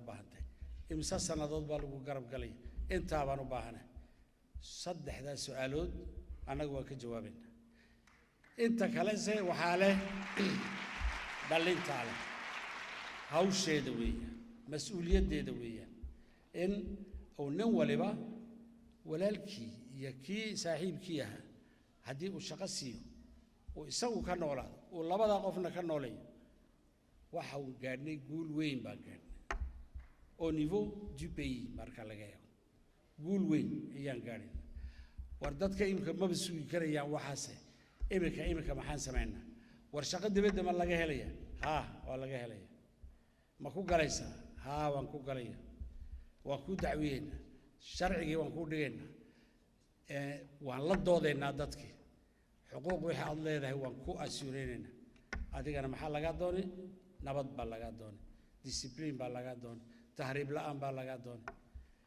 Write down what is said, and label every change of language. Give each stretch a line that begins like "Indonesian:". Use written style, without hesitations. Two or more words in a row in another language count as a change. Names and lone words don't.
Somali: baahan tahay imsa sannadood baa lagu garab galaya intaa baan u baahanahay saddexdaas su'aalood annagu waa ka jawaabayna inta kale se waxaa leh dhalintaa leh hawsheeda weeyaan mas-uuliyaddeeda weeyaan in uu nin waliba walaalkii iyo kii saaxiibkii ahaa haddii uu shaqo siiyo uu isagu ka noolaado uu labadaa qofna ka noolayo waxa uu gaadhnay guul weyn baan gaadhnay
French: au niveau du pays
Somali: marka laga eego guul weyn ayaan gaadhin war dadka imika maba sugi karayaan waxaase imika maxaan samaynaa war shaqo dibadda ma laga helaya haa waa laga helaya ma ku galaysaa haa waan ku galaya waan ku dacwiyeynaa sharcigii waan ku dhigaynaa waan la doodaynaa dadkii xuquuq wixii aad leedahay waan ku assuureynaynaa adigana maxaa lagaa doonay nabad baa lagaa doonay discipline baa lagaa doonay tahriib la'aan baa lagaa doonay